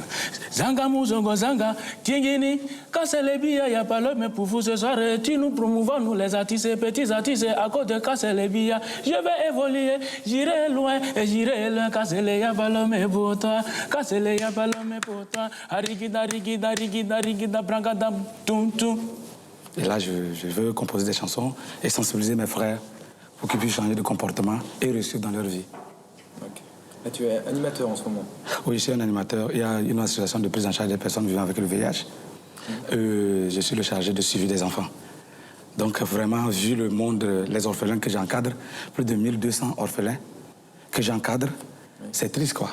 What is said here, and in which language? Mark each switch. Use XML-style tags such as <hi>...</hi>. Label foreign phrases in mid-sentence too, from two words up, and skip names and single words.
<fr>Zanga Mouzongo Zanga, Tiengini, Castel Bia, y'a pas l'homme pour vous ce soir. Tu nous promouvons, nous les artistes, petits artistes, à cause de Castel Bia. Je vais évoluer, j'irai loin et j'irai loin. Castel y'a pas l'homme pour toi, Castel y'a pas l'homme pour toi. Arigida, rigida, rigida, rigida, brangadam, tum tum. Et là, je veux composer des chansons et sensibiliser mes frères pour qu'ils puissent changer de comportement et réussir dans leur vie. Okay. Là, tu es animateur en ce moment? Oui, je suis un animateur. Il y a une association de prise en charge des personnes vivant avec le VIH. Je suis le chargé de suivi des enfants. Donc vraiment, vu le monde, les orphelins que j'encadre, plus de 1200 orphelins que j'encadre, c'est triste, quoi.</fr>